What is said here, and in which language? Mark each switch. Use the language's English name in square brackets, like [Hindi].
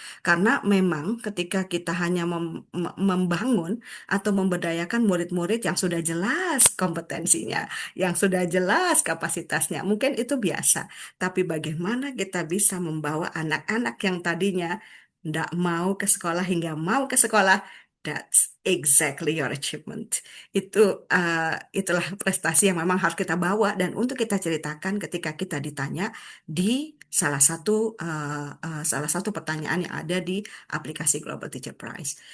[Indonesian] Karena memang ketika kita hanya membangun atau memberdayakan murid-murid yang sudah jelas kompetensinya, yang sudah jelas kapasitasnya, mungkin itu biasa. Tapi bagaimana kita bisa membawa anak-anak yang tadinya tidak mau ke sekolah hingga mau ke sekolah? [English] That's exactly your achievement. [Indonesian] Itulah prestasi yang memang harus kita bawa dan untuk kita ceritakan ketika kita ditanya di salah satu pertanyaan yang ada di aplikasi Global Teacher Prize.